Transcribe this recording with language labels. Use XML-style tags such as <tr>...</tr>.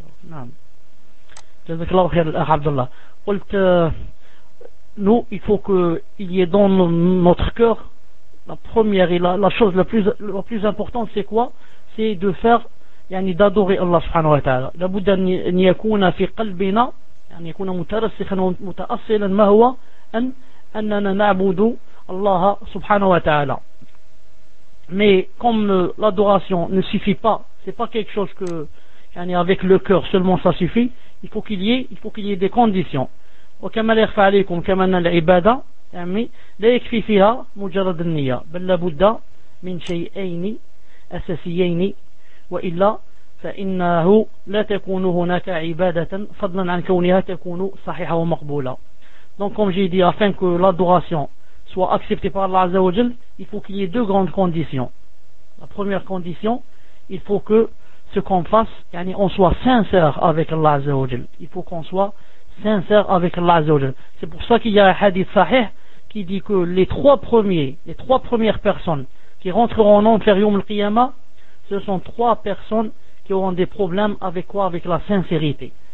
<ar>نعم جزاك الله خير الأخ عبد الله.</ar> <fr>قلت nous il faut que il y ait dans notre cœur la première et la chose la plus importante c'est quoi c'est de faire يعني d'adorer Allah سبحانه وتعالى.</fr> <ar>لابد أن يكون في قلبنا يعني يكون مترسخا متأصلا ما هو أننا نعبد الله سبحانه وتعالى.</ar> <fr>mais comme l'adoration ne suffit pas c'est pas quelque chose que يعني avec le cœur seulement ça suffit il faut qu'il y ait des conditions.</fr> <ar>وكما لا يخفى عليكم كما أن العبادة يعني لا يكفي فيها مجرد النية، بل لابد من شيئين أساسيين، وإلا فإنه لا تكون هناك عبادة فضلا عن كونها تكون صحيحة ومقبولة.</ar> <fr>donc comme j'ai dit afin que l'adoration soit acceptée par Allah Azza wa Jal il faut qu'il y ait deux grandes conditions. la première condition il faut que ce qu'on fasse يعني on soit sincère avec Allah Azza wa Jal. il faut qu'on soit sincère avec Allah Azza wa Jal. C'est pour ça qu'il y a un hadith sahih qui dit que les trois premières personnes qui rentreront en enfer yom al-qiyamah, ce sont trois personnes qui auront des problèmes avec quoi? Avec la sincérité.</fr>